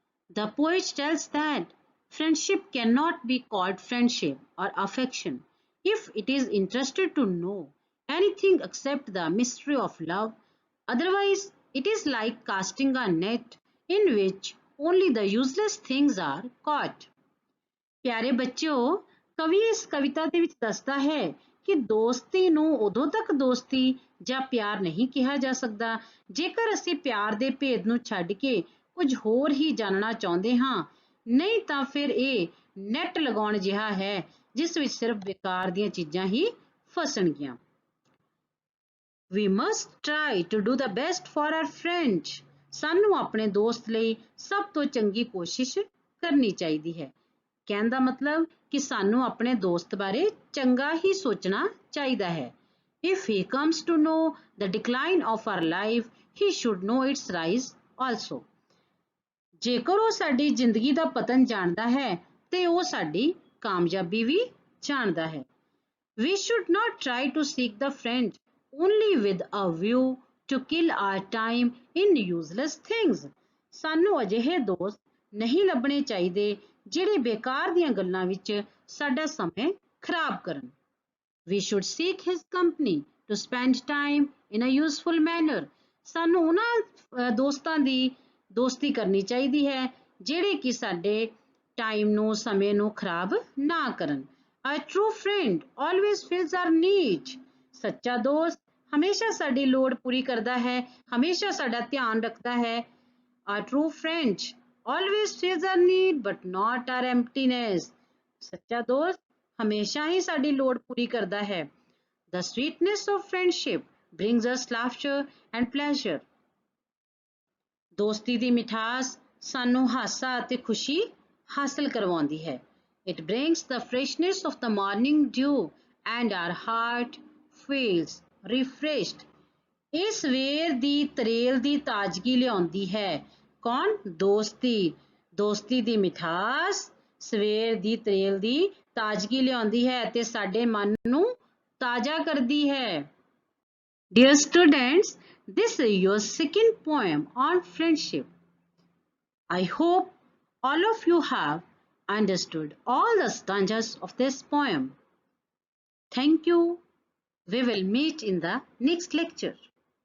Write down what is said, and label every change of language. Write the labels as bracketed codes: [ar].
[en] The poet tells that friendship cannot be called friendship or affection if it is interested to know anything except the mystery of love. Otherwise, it is like casting a net in which only the useless things are caught. [pa] ਪਿਆਰੇ ਬੱਚਿਓ, ਕਵੀ ਇਸ ਕਵਿਤਾ ਦੇ ਵਿੱਚ ਦੱਸਦਾ ਹੈ ਕਿ ਦੋਸਤੀ ਨੂੰ ਉਦੋਂ ਤੱਕ ਦੋਸਤੀ ਜਾਂ ਪਿਆਰ ਨਹੀਂ ਕਿਹਾ ਜਾ ਸਕਦਾ ਜੇਕਰ ਅਸੀਂ ਪਿਆਰ ਦੇ ਭੇਦ ਨੂੰ ਛੱਡ ਕੇ ਕੁਝ ਹੋਰ ਹੀ ਜਾਣਨਾ ਚਾਹੁੰਦੇ ਹਾਂ, ਨਹੀਂ ਤਾਂ ਫਿਰ ਇਹ ਨੈਟ ਲਗਾਉਣ ਜਿਹਾ ਹੈ ਜਿਸ ਵਿੱਚ ਸਿਰਫ ਬੇਕਾਰ ਦੀਆਂ ਚੀਜ਼ਾਂ ਹੀ ਫਸਣਗੀਆਂ। [en] We must try to do the best for our friend. [pa] ਸਾਨੂੰ ਆਪਣੇ ਦੋਸਤ ਲਈ ਸਭ ਤੋਂ ਚੰਗੀ ਕੋਸ਼ਿਸ਼ ਕਰਨੀ ਚਾਹੀਦੀ ਹੈ। ਕਹਿਣ ਦਾ ਮਤਲਬ ਕਿ ਸਾਨੂੰ ਆਪਣੇ ਦੋਸਤ ਬਾਰੇ ਚੰਗਾ ਹੀ ਸੋਚਣਾ ਚਾਹੀਦਾ ਹੈ। [en] If he comes to know the decline of our life, he should know its rise also. [pa] ਜੇਕਰ ਉਹ ਸਾਡੀ ਜ਼ਿੰਦਗੀ ਦਾ ਪਤਨ ਜਾਣਦਾ ਹੈ ਤੇ ਉਹ ਸਾਡੀ ਕਾਮਯਾਬੀ ਵੀ ਜਾਣਦਾ ਹੈ। [en] We should not try to seek the friend only with a view to kill our time in useless things. [pa] ਸਾਨੂੰ ਅਜਿਹੇ ਦੋਸਤ ਨਹੀਂ ਲੱਭਣੇ ਚਾਹੀਦੇ ਜਿਹੜੇ ਬੇਕਾਰ ਦੀਆਂ ਗੱਲਾਂ ਵਿੱਚ ਸਾਡਾ ਸਮਾਂ ਖਰਾਬ ਕਰਨ। [en] We should seek his company to spend time in a useful manner. [pa] ਸਾਨੂੰ ਉਹਨਾਂ ਦੋਸਤਾਂ ਦੀ ਦੋਸਤੀ ਕਰਨੀ ਚਾਹੀਦੀ ਹੈ ਜਿਹੜੇ ਕਿ ਸਾਡੇ ਟਾਈਮ ਨੂੰ ਸਮੇਂ ਨੂੰ ਖਰਾਬ ਨਾ ਕਰਨ। [en] A true friend always fills our need. [pa] ਸੱਚਾ ਦੋਸਤ ਹਮੇਸ਼ਾ ਸਾਡੀ ਲੋੜ ਪੂਰੀ ਕਰਦਾ ਹੈ, ਹਮੇਸ਼ਾ ਸਾਡਾ ਧਿਆਨ ਰੱਖਦਾ ਹੈ। [en] A true friend always fills our need but not our emptiness. [pa] ਸੱਚਾ ਦੋਸਤ ਹਮੇਸ਼ਾ ਹੀ ਸਾਡੀ ਲੋੜ ਪੂਰੀ ਕਰਦਾ ਹੈ। [en] The sweetness of friendship brings us laughter and pleasure. [pa] ਦੋਸਤੀ ਦੀ ਮਿਠਾਸ ਸਾਨੂੰ ਹਾਸਾ ਅਤੇ ਖੁਸ਼ੀ ਹਾਸਲ ਕਰਵਾਉਂਦੀ ਹੈ। [en] It brings the freshness of the morning dew and our heart feels refreshed. [pa] ਇਹ ਸਵੇਰ ਦੀ ਤਰੇਲ ਦੀ ਤਾਜ਼ਗੀ ਲਿਆਉਂਦੀ ਹੈ। ਕੌਣ? ਦੋਸਤੀ। ਦੋਸਤੀ ਦੀ ਮਿਠਾਸ ਸਵੇਰ ਦੀ ਤਰੇਲ ਦੀ ਤਾਜ਼ਗੀ ਲਿਆਉਂਦੀ ਹੈ ਤੇ ਸਾਡੇ ਮਨ ਨੂੰ ਤਾਜ਼ਾ ਕਰਦੀ ਹੈ। [en] Dear students, this is your second poem on friendship. I hope all of you have understood all the stanzas of this poem. Thank you. We will meet in the next lecture.